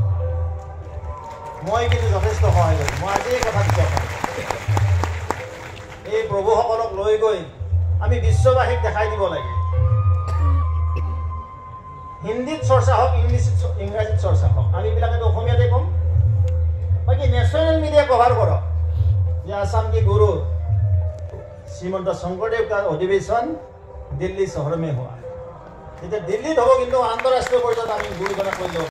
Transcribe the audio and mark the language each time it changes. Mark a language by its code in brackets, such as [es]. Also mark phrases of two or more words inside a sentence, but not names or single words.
[as] মই কিন্তু যথেষ্ট সহায় কৰিম মই আজি এই কথা বিচাৰ এই প্ৰভুসকলক লৈ গৈ আমি বিশ্ববাসীক দেখাই দিব লাগে হিন্দীত চৰ্চা হওক ইংৰাজীত চৰ্চা হওক আমি এইবিলাকেতো অসমীয়াতে ক'ম বাকী [en] national media cover [as] কৰক যে [hi] आसाम के गुरु श्रीमंत शंकरदेव का अधिवेशन दिल्ली शहर में हुआ [as] দিল্লীত হ'ক কিন্তু আন্তঃৰাষ্ট্ৰীয় পৰ্যায়ত গুৰুজনক